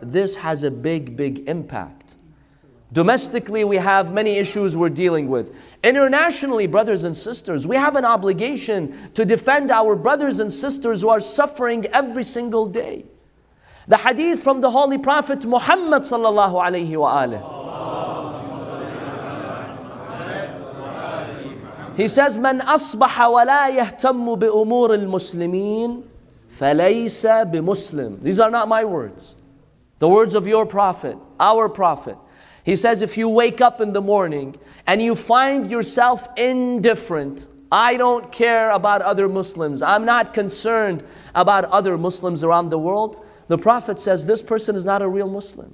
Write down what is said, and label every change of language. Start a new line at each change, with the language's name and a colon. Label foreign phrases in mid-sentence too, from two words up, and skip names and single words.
English: This has a big, big impact. Domestically, we have many issues we're dealing with. Internationally, brothers and sisters, we have an obligation to defend our brothers and sisters who are suffering every single day. The hadith from the Holy Prophet Muhammad
Arabic: صلى الله عليه وآله.
English: He says,
Arabic: "من أصبح ولا يهتم بأمور المسلمين فليس بمسلم."
English: These are not my words. The words of your prophet, our prophet. He says, if you wake up in the morning and you find yourself indifferent, I don't care about other Muslims, I'm not concerned about other Muslims around the world, the Prophet says this person is not a real Muslim.